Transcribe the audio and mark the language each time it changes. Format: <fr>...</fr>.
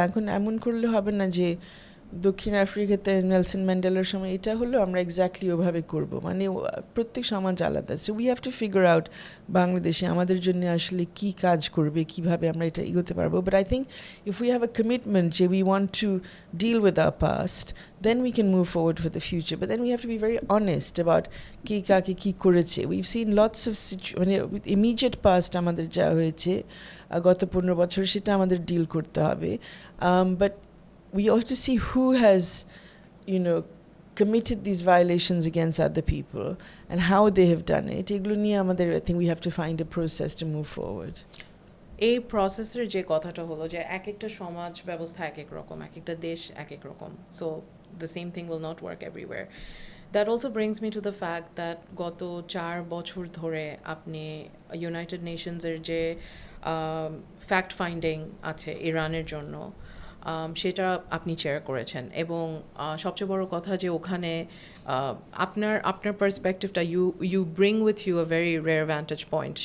<bn>এখন এমন করলে হবে না যে দক্ষিণ আফ্রিকাতে নেলসন ম্যান্ডেলার সময় এটা হলো আমরা এক্স্যাক্টলি ওভাবে করব। মানে প্রত্যেক সমাজ আলাদা।</bn> <en>so we have to figure out</en> <bn>বাংলাদেশে আমাদের জন্য আসলে কি কাজ করবে, কিভাবে আমরা এটা এগোতে পারবো।</bn> <en>But I think if we have a commitment যে we want to deal with our past, then we can move forward for the future. But then we have to be very honest about</en> <bn>কে কাকে কী করেছে।</bn> <en>We've seen lots of</en> <bn>মানে</bn> <en>immediate past</en> <bn>আমাদের যা হয়েছে গত 15 বছর, সেটা আমাদের ডিল করতে হবে।</bn> <en>But we have to see who has, committed these violations against other people and how they have done it.</en> <bn>এগুলো নিয়ে আমাদের,</bn> <en>I think we have to find a process to move forward.</en> <bn>এই প্রসেসের যে কথাটা হলো, যে এক একটা সমাজ ব্যবস্থা এক এক রকম, এক একটা দেশ এক এক রকম,</bn> <en>So the same thing will not work everywhere. That also brings me to the fact that</en> <bn>গত 4 বছর ধরে আপনি ইউনাইটেড নেশনসের যে ফ্যাক্ট ফাইন্ডিং আছে ইরানের জন্য, সেটা আপনি চেয়ার করেছেন, এবং সবচেয়ে বড় কথা যে ওখানে আপনার পার্সপেক্টিভটা</bn> <en>You bring with you a very rare vantage point.</en>